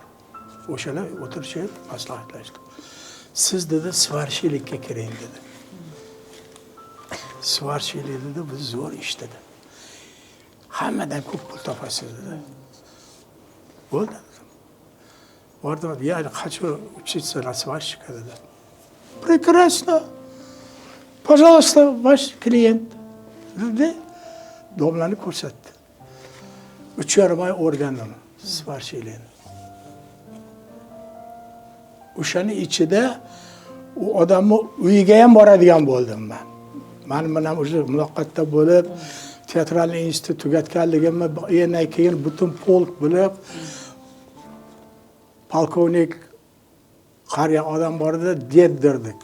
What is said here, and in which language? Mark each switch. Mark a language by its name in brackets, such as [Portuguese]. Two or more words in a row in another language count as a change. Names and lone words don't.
[Uzbek] O'shalar o'tirishib maslahatlashdik. Siz dedi svarshilikka kiring dedi. Svarshilik dedi, bu zo'r ish dedi. Hammadan ko'p pul topasiz dedi. Bo'ldi. Bordim, yani [Russian] хочу учиться на сварщика [Uzbek] dedi. [Russian] Прекрасно. Пожалуйста, ваш клиент. [Uzbek] Dedi. Domlarni ko'rsatdi. 3,5 oy o'rgandim svarshilikni. O'shani ichida u odamni uyiga ham boradigan bo'ldim men. Men bilan o'sha muloqotda bo'lib, [Russian] театральный институт [Uzbek] tugatganligimni yana keyin butun polk bo'lib, polkovnik qariya odam bor edi, derdik.